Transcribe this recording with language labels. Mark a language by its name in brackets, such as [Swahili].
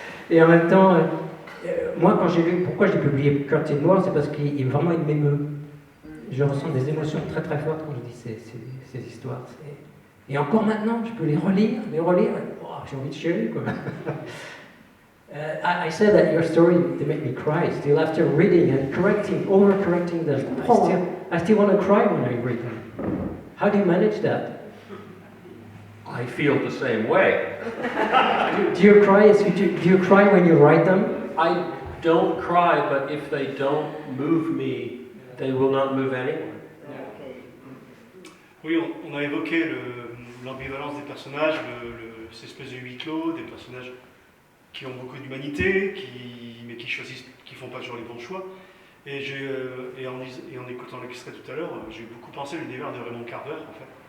[French] Et en même temps, moi, quand j'ai lu, pourquoi j'ai publié Curtin Moore, c'est parce qu'il vraiment, il m'émeut. Je ressens des émotions très très fortes quand je dis ces histoires. Et encore maintenant, je peux les relire, oh, j'ai envie de chialer, quoi. [English] I said that your story, they make me cry still after reading and overcorrecting them. I still want to cry when I read them. How do you manage that? I feel the same way. Do you cry? Do you cry when you write them? I don't cry, but if they don't move me, they will not move anyone. [French] Oui, on a évoqué l'ambivalence des personnages, cette espèce de huis clos, des personnages qui ont beaucoup d'humanité, mais qui choisissent, qui font pas toujours les bons choix. Et en écoutant l'extrait tout à l'heure, j'ai beaucoup pensé à l'univers de Raymond Carver, en fait.